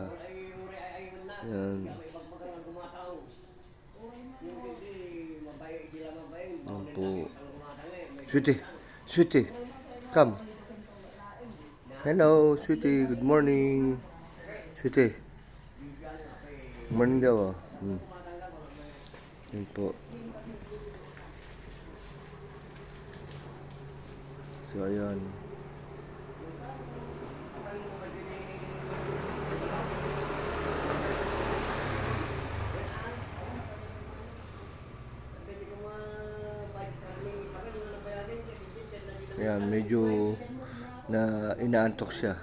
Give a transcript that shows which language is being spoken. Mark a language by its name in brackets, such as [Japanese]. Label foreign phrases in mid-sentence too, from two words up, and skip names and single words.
[Filipino] Yan. Yan po. [English] Sweetie, Sweetie, come. Hello, Sweetie, good morning. Sweetie, good morning daw. [Filipino] Yan po. So, ayan. Ayan, medyo inaantok siya.